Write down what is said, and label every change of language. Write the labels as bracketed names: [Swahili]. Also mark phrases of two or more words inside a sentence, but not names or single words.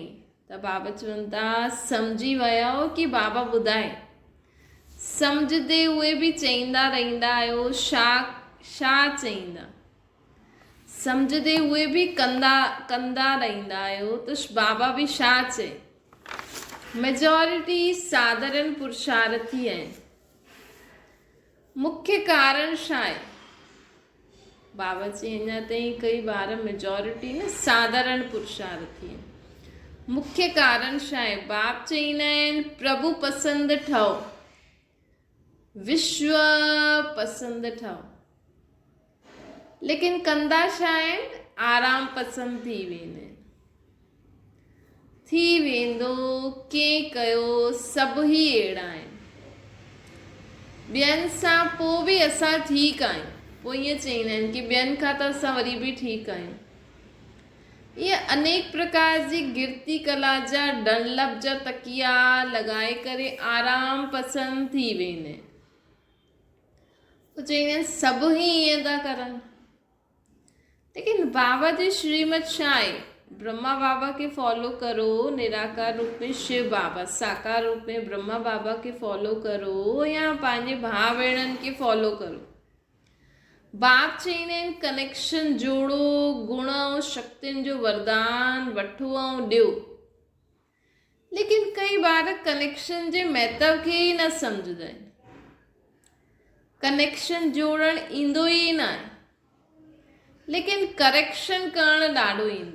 [Sindhi] त बाबा चवनि था सम्झी विया हो कि बाबा ॿुधाए। सम्झंदे उहे बि चईंदा रहंदा आहियो, छा चईंदा। सम्झंदे उहे बि कंदा रहंदा आहियो त बाबा बि छा चए। मेजॉरिटी साधारण पुरुषार्थी आहिनि। मुख्य कारण छा आहे, बाबा चई अञा ताईं कई बार मेजॉरिटी न साधारण पुरुषार्थी आहिनि। मुख्य कारण छा आहे, बाप चईंदा आहिनि प्रभु पसंदि ठहो, विश्व पसंदि ठहो, लेकिन कंदा छा आहिनि, आराम पसंदि थी वेंदो, कंहिं कयो, सभु ई अहिड़ा आहिनि। ॿियनि सां पोइ बि असां ठीकु आहियूं, पोइ ईअं चईंदा आहिनि कि ॿियनि खां त असां वरी बि ठीकु आहियूं। इहे अनेक प्रकार जी गिरती कला जा डनलप जा तकिया लॻाए करे आराम पसंदि थी वेंदा आहिनि। पोइ चईंदा आहिनि सभु ई ईअं था करनि। लेकिन बाबा जी श्रीमत छा आहे, ब्रह्मा बाबा के फॉलो करो, निराकार रूप में शिव बाबा, साकार रूप में ब्रह्मा बाबा के फॉलो करो, या पंहिंजे भाउ भेणनि के फॉलो करो। बाप चईंदा आहिनि कनेक्शन जोड़ो, गुण ऐं शक्तियुनि जो वरदान वठो ऐं ॾियो। लेकिन कई बार कनेक्शन जे महत्व खे ई न सम्झंदा आहिनि। कनेक्शन जोड़णु ईंदो ई न आहे, लेकिन करेक्शन करणु ॾाढो ईंदो।